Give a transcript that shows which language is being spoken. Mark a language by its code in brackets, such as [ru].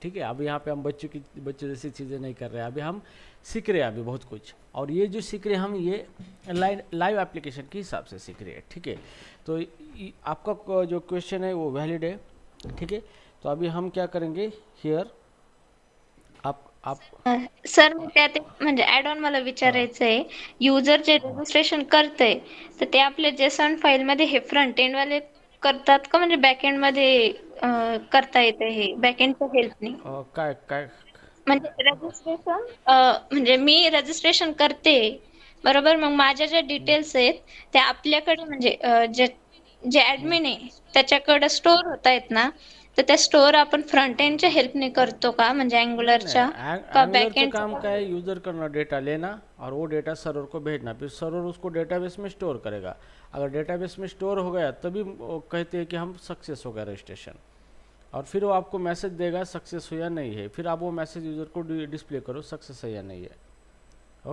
[hi] ठीक है, अभी यहाँ पे हम बच्चों जैसी चीज़ें नहीं कर रहे हैं, अभी हम सीख रहे हैं अभी बहुत कुछ, और ये जो सीख रहे हैं हम ये लाइव एप्लीकेशन के हिसाब से सीख रहे हैं. ठीक है, तो आपका जो क्वेश्चन है वो वैलिड है. ठीक है, तो अभी हम क्या करेंगे हियर, आप [mr] सर त्यात म्हणजे ऍड ऑन मला विचारायचं आहे, युजर जे रजिस्ट्रेशन करतंय तर ते आपल्या जेसॉन फाईल मध्ये हे फ्रंट एंड वाले करतात का, म्हणजे बॅक एंड मध्ये करता येते हे बॅक एंडच्या हेल्पने? काय काय म्हणजे रजिस्ट्रेशन, म्हणजे मी रजिस्ट्रेशन करते बरोबर, मग माझ्या ज्या डिटेल्स आहेत त्या आपल्याकडे म्हणजे जे ऍडमिन आहे त्याच्याकडे स्टोअर होत आहेत ना, तर त्या स्टोअर आपण फ्रंट एंडच्या हेल्पने करतो का, म्हणजे अँग्युलरच्या का एंगुलर बॅक का एंड? [hi] काम क्या है, यूज़र करना, डेटा लेना और वो डेटा सर्वर को भेजना, फिर सर्वर उसको डेटाबेस में स्टोर करेगा। अगर डेटाबेस में स्टोर हो गया तभी वो कहते हैं कि हम सक्सेस हो गया रजिस्ट्रेशन, और फिर वो आपको मैसेज देगा सक्सेस हो या नहीं है, फिर आप वो मैसेज यूज़र को डिस्प्ले करो सक्सेस है या नहीं है।